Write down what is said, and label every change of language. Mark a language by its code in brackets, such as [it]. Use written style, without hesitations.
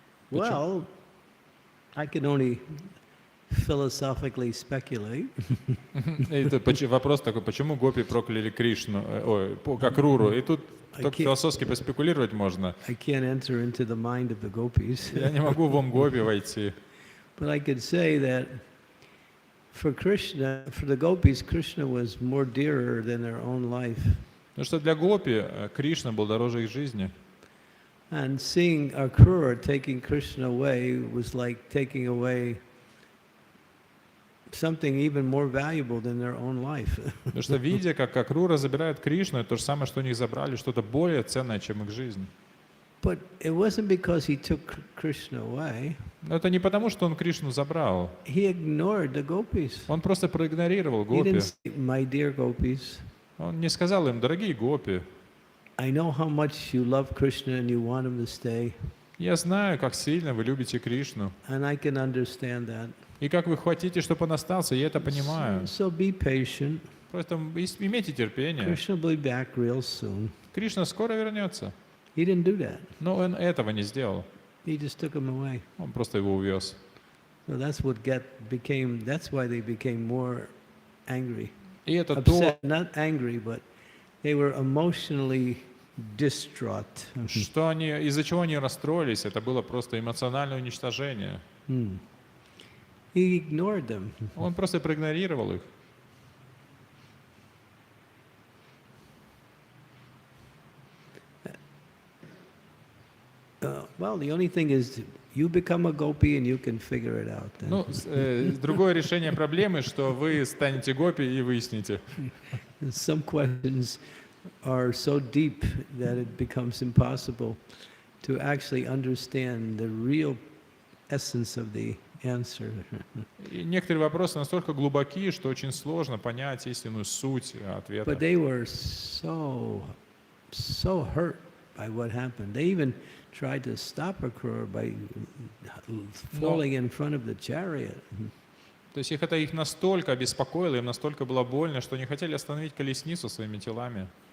[en] Well, I can only philosophically speculate. [ru] Это вопрос такой, почему гопи прокляли Кришну, Акруру? И тут только философски поспекулировать можно. [en] I can't enter into the mind of the gopis. [ru] Я не могу в ум гопи войти. [en] But I could say that for Krishna, for the gopis, Krishna was more dearer than their own life. [ru] Потому что для гопи Кришна был дороже их жизни. [en] And seeing Akrura taking Krishna away was like taking away something even more valuable than their own life. [ru] Потому что видя, как Акрура забирает Кришну, это то же самое, что у них забрали что-то более ценное, чем их жизнь. [en] But it wasn't because he took Krishna away. [ru] Но это не потому, что он Кришну забрал. [en] He ignored the gopis. [ru] Он просто проигнорировал [en] He [ru] гопи. [en] didn't say, my dear gopis, [ru] Он не сказал им, дорогие гопи, [en] I know how much you love Krishna and you want him to stay, [ru] я знаю, как сильно вы любите Кришну. [en] and I can understand that. [ru] И как вы хотите, чтобы он остался, я это понимаю. [en] So be patient. [ru] Просто имейте терпение. [en] Krishna will be back real soon. [ru] Кришна скоро вернется. [en] He didn't do that. [ru] Но он этого не сделал. [en] He just took him away. [ru] Он просто его увез. [en] So that's what that's why they became more angry. [ru] И это [en] Upset, [ru] то, [en] not angry, but they were emotionally distraught. [ru] что из-за чего они расстроились, это было просто эмоциональное уничтожение. [en] He ignored them. [ru] Он просто проигнорировал их. [en] Well, the only thing is, you become a gopi and you can figure it out. Then. [ru] Ну, другое решение проблемы, что вы станете гопи и выясните. [en] Some questions are so deep that it becomes impossible to actually understand the real essence of the answer. [ru] И некоторые вопросы настолько глубоки, что очень сложно понять истинную суть ответа. [en] But they were so hurt by what happened. They even tried to stop Akrura by falling in front of the chariot. [ru] То есть их настолько обеспокоило, им настолько было больно, что они хотели остановить колесницу своими телами.